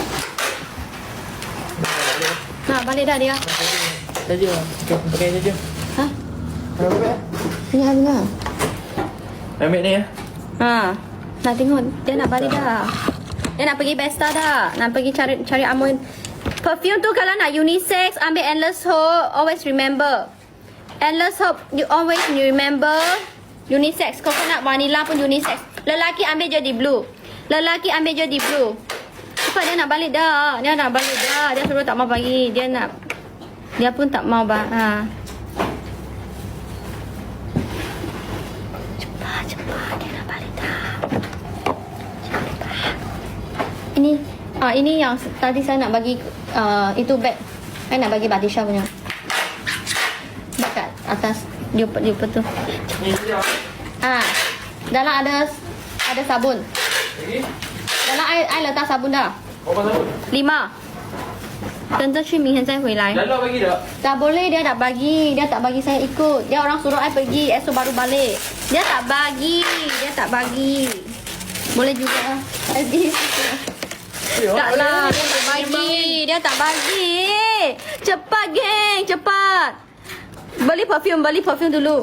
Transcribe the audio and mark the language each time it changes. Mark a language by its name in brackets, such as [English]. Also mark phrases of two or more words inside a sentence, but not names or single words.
[Malay] Nak balik dah dia. Saja. Pakai saja. Ha? Ambil. Dengar. Ambil ni ya. Ha. Nak tengok. Dia nak balik dah. Dia nak pergi Besta dah. Nak pergi cari amoy. Perfume tu kalau nak unisex, ambil Endless Hope. [English] Always remember. Endless Hope, you always remember. [Malay] Unisex. [English] Coconut vanilla [Malay] pun unisex. Lelaki ambil je di blue. Cepat, dia nak balik dah. Dia suruh tak mau bagi. Dia pun tak mau ha. Cepat, dia nak balik dah. Ini yang tadi saya nak bagi itu bag. Saya nak bagi Batisha punya. Bag kat atas dia tu. Ni saja. Dalam ada sabun. Lagi. Dalam I letak sabun dah. Berapa sabun? 5. [Chinese] 等着去明天再回来。 [Malay] Lalu bagi tak? Tak boleh, dia tak bagi. Dia tak bagi saya ikut. Dia orang suruh I pergi, esok baru balik. Dia tak bagi. Boleh juga. Taklah, dia tak bagi. Cepat geng, cepat. Beli perfume dulu.